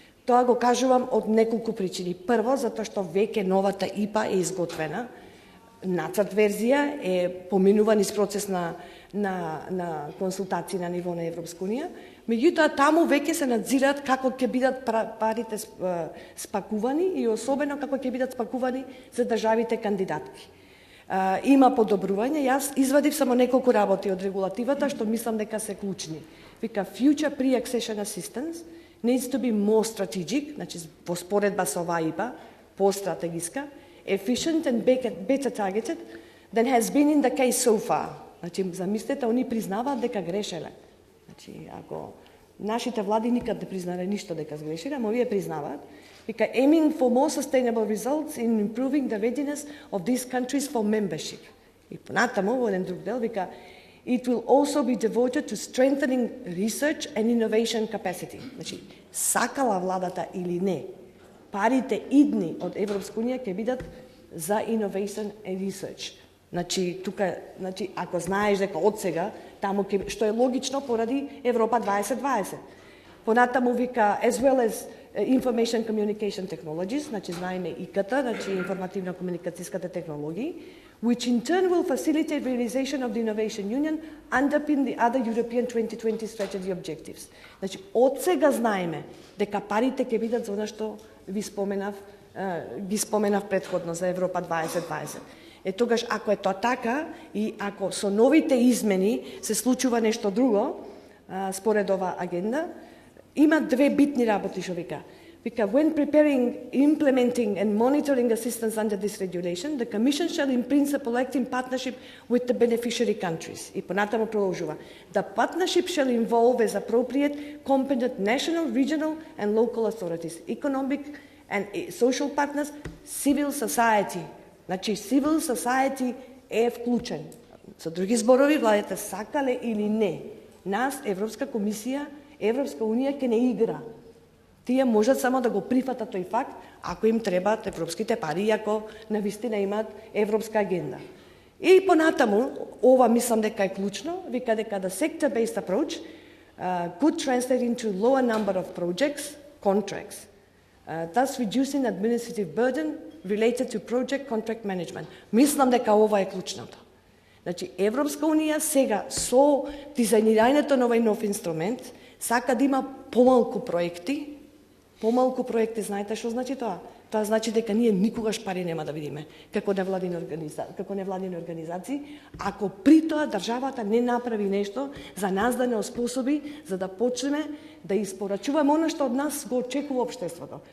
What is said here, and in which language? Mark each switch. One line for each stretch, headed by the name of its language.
Macedonian: Тоа го кажувам од неколку причини. Прво, затоа што веќе новата ИПА е изготвена, нацрт верзија е поминуван из процес на консултации на ниво на Европска Унија, меѓутоа таму веќе се надзираат како ќе бидат парите спакувани и особено како ќе бидат спакувани за државите кандидатки. Има подобрување, јас извадив само неколку работи од регулативата што мислам дека се клучни.
English: Вика, future pre-accession assistance needs to be more strategic,
Macedonian: значи во споредба со оваа ИПА, постратегиска,
English: efficient and better targeted than has been in the case so far.
Macedonian: Значи, замислете, они признаваат дека грешеле. Значи, ако нашите влади никад не признале ништо дека сгрешиле, ама овие признаваат.
English: Вика, aiming for more sustainable results in improving the readiness of these countries for membership.
Macedonian: И понатаму, во еден друг дел, вика,
English: it will also be devoted to strengthening research and innovation capacity.
Macedonian: Значи, сакала владата или не, парите идни од Европска Унија ќе бидат за
English: innovation and research.
Macedonian: Значи, тука, значи, ако знаеш дека од сега, таму ќе, што е логично поради Европа 2020. Понатаму вика,
English: as well as information communication technologies,
Macedonian: значи знаеме ИКТ, значи информативно-комуникацијските технологии,
English: which in turn will facilitate realization of the Innovation Union, underpin the other European 2020 strategy objectives.
Macedonian: Значи, од сега знаеме дека парите ќе бидат за она што ви споменав, ги споменав претходно за Европа 2020. Тогаш, ако е тоа така и ако со новите измени се случува нешто друго, според ова агенда, има две битни работи што вика.
English: Вика, when preparing, implementing and monitoring assistance under this regulation, the Commission shall in principle act in partnership with the beneficiary countries.
Macedonian: И понатаму продолжува.
English: The partnership shall involve as appropriate competent national, regional and local authorities, economic and social partners, civil society.
Macedonian: Значи, civil society е вклучен. Со други зборови, владите сакале или не, нас, Европска комисија, Европска Унија ќе не игра. Тие можат само да го прифатат тој факт, ако им требаат европските пари, ако навистина имаат европска агенда. И понатаму, ова мислам дека е клучно, вика дека
English: the sector-based approach could translate into lower number of projects, contracts, thus reducing administrative burden related to project contract management.
Macedonian: Мислам дека ова е клучното. Значи, Европска Унија сега со дизајнирањето на овој нов инструмент сака да има помалку проекти. Помалку проекти, знаете што значи тоа? Тоа значи дека ние никогаш пари нема да видиме како невладини организации, ако при тоа државата не направи нешто за нас да не оспособи, за да почнеме да испорачуваме она што од нас го очекува општеството.